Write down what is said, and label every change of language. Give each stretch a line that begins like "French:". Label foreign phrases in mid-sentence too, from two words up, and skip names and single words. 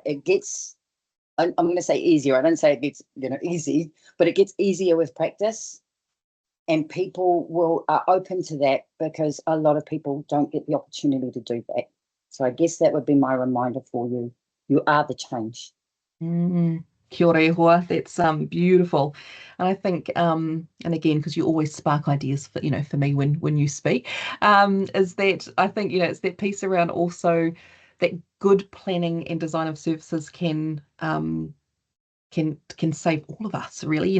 English: It gets, I'm going to say easier. I don't say it gets, easy, but it gets easier with practice. And people are open to that because a lot of people don't get the opportunity to do that. So I guess that would be my reminder for you. You are the change.
Māori: Kia ora e hoa.
English: That's beautiful. And I think, and again, because you always spark ideas for, for me when you speak, is that I think, it's that piece around also that good planning and design of services can save all of us, really.